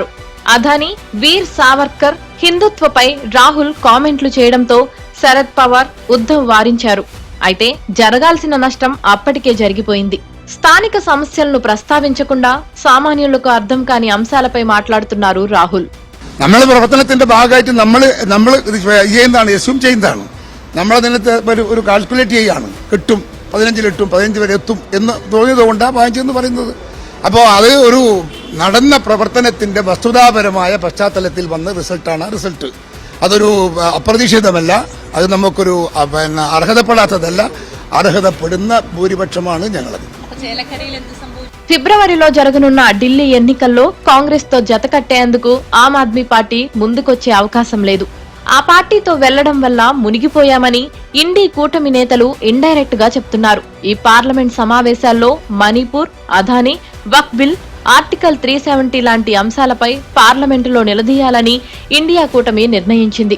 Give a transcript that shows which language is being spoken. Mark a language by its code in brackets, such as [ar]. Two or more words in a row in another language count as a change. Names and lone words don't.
[te] అదానీ, వీర్ సావర్కర్, హిందుత్వపై రాహుల్ కామెంట్లు చేయడంతో శరద్ పవార్, ఉద్ధవ్ వారించారు. అయితే జరగాల్సిన నష్టం అప్పటికే జరిగిపోయింది. స్థానిక సమస్యలను ప్రస్తావించకుండా సామాన్యులకు అర్థం కాని అంశాలపై మాట్లాడుతున్నారు రాహుల్. [ml] നമ്മുടെ പ്രവർത്തനത്തിന്റെ ഭാഗമായിട്ട് നമ്മൾ ചെയ്യുന്നതാണ്, അസ്യൂം ചെയ്യുന്നതാണ്. നമ്മളതിനകത്ത് ഒരു കാൽക്കുലേറ്റ് ചെയ്യാണ്, കിട്ടും 15 വരെ എത്തും എന്ന് തോന്നിയതുകൊണ്ടാണ് 15 എന്ന് പറയുന്നത്. അപ്പോൾ അത് ഒരു നടന്ന പ്രവർത്തനത്തിന്റെ വസ്തുതാപരമായ പശ്ചാത്തലത്തിൽ വന്ന റിസൾട്ടാണ്. റിസൾട്ട് അതൊരു അപ്രതീക്ഷിതമല്ല, അത് നമുക്കൊരു അർഹതപ്പെടാത്തതല്ല, അർഹതപ്പെടുന്ന ഭൂരിപക്ഷമാണ് ഞങ്ങളത്. [te] ఫిబ్రవరిలో జరగనున్న ఢిల్లీ ఎన్నికల్లో కాంగ్రెస్ తో జతకట్టేందుకు ఆమ్ ఆద్మీ పార్టీ ముందుకొచ్చే అవకాశం లేదు. ఆ పార్టీతో వెళ్లడం వల్ల మునిగిపోయామని ఇండీ కూటమి నేతలు ఇండైరెక్ట్ గా చెప్తున్నారు. ఈ పార్లమెంట్ సమావేశాల్లో మణిపూర్, అదానీ, వక్ఫ్ బిల్, ఆర్టికల్ 370 లాంటి అంశాలపై పార్లమెంటులో నిలదీయాలని ఇండియా కూటమి నిర్ణయించింది.